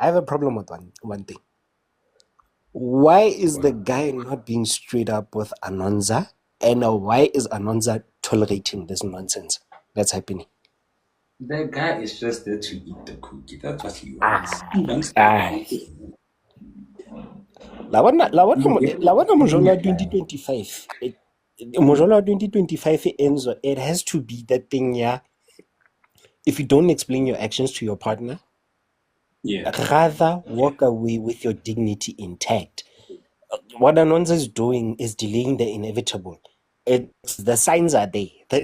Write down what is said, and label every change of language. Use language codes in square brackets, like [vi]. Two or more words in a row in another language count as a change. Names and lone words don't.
[en] One thing. Why is the guy not being straight up with Anonza? And why is Anonza tolerating this nonsense that's happening? The guy is just there to eat the cookie. That's what he wants. He wants [tn] La wana mojolo wa 2025. Mojolo wa 2025 [en] ends. It has to be that thing, yeah. If you don't explain your actions to your partner, rather walk away with your dignity intact. What Anonza is doing is delaying the inevitable. The signs are there.